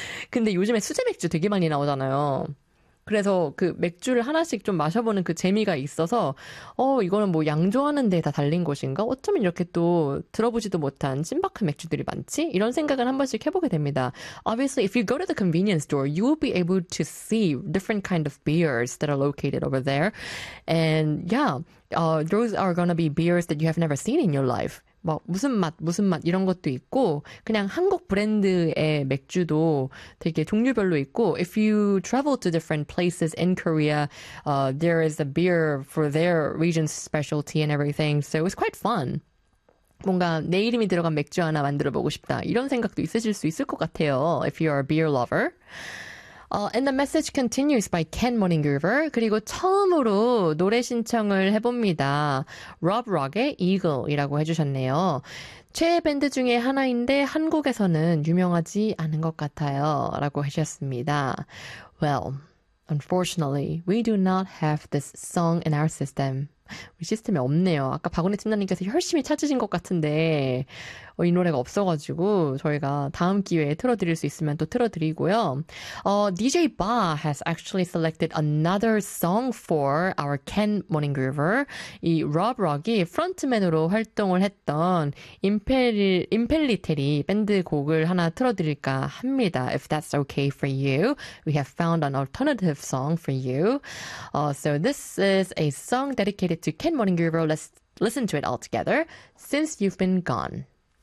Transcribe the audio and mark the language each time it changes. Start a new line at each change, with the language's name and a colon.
Korean: 근데 요즘에 수제 맥주 되게 많이 나오잖아요. 그래서 그 맥주를 하나씩 좀 마셔보는 그 재미가 있어서, 이거는 뭐 양조하는 데에다 달린 것인가? 어쩜 이렇게 또 들어보지도 못한 신박한 맥주들이 많지? 이런 생각을 한 번씩 해보게 됩니다.
English: Obviously, if you go to the convenience store, you will be able to see different kind of beers that are located over there. And yeah, those are gonna be beers that you have never seen in your life.
Korean: 뭐 무슨 맛 무슨 맛 이런 것도 있고 그냥 한국 브랜드의 맥주도 되게 종류별로 있고
English: If you travel to different places in Korea, there is a beer for their region's specialty and everything. So it's quite fun.
Korean: 뭔가 내 이름이 들어간 맥주 하나 만들어 보고 싶다 이런 생각도 있으실 수 있을 것 같아요.
English: If you are a beer lover. And the message continues by Ken Morningover.
Korean: 그리고 처음으로 노래 신청을 해봅니다. Rob Rock의 Eagle이라고 해주셨네요. 최애 밴드 중에 하나인데 한국에서는 유명하지 않은 것 같아요. 라고 해주셨습니다.
English: Well, unfortunately, we do not have this song in our system.
Korean: 우리 시스템이 없네요. 아까 박원희 팀장님께서 열심히 찾으신 것 같은데 이 노래가 없어가지고 저희가 다음 기회에 틀어드릴 수 있으면 또 틀어드리고요.
English: DJ Ba has actually selected another song for our Ken Morningover.
Korean: 이 Rob Rock이 프론트맨으로 활동을 했던 임펠리테리 밴드 곡을 하나 틀어드릴까 합니다.
English: If that's okay for you, we have found an alternative song for you. So this is a song dedicated to Ken Morningover. Let's listen to it all together since you've been gone.